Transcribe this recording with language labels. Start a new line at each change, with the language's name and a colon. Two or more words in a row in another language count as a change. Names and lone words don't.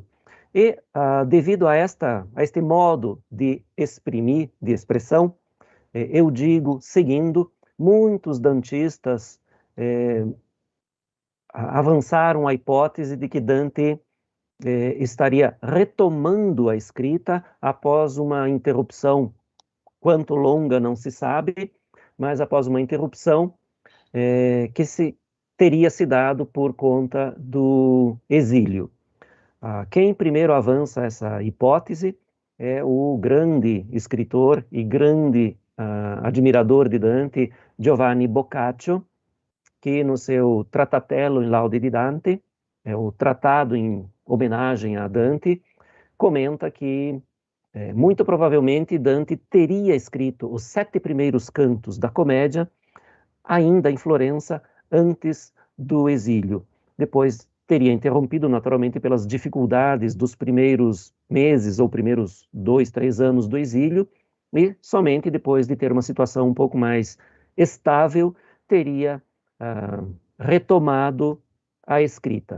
Portuguese: E, devido a este modo de exprimir, de expressão, eu digo seguindo, muitos dantistas avançaram a hipótese de que Dante estaria retomando a escrita após uma interrupção, quanto longa não se sabe, mas após uma interrupção que teria se dado por conta do exílio. Quem primeiro avança essa hipótese é o grande escritor e grande admirador de Dante, Giovanni Boccaccio, que no seu Tratatello in laude di Dante, o tratado em homenagem a Dante, comenta que muito provavelmente Dante teria escrito os 7 primeiros cantos da comédia ainda em Florença, antes do exílio. Depois teria interrompido, naturalmente, pelas dificuldades dos primeiros meses ou primeiros 2, 3 anos do exílio, e somente depois de ter uma situação um pouco mais estável, teria retomado a escrita.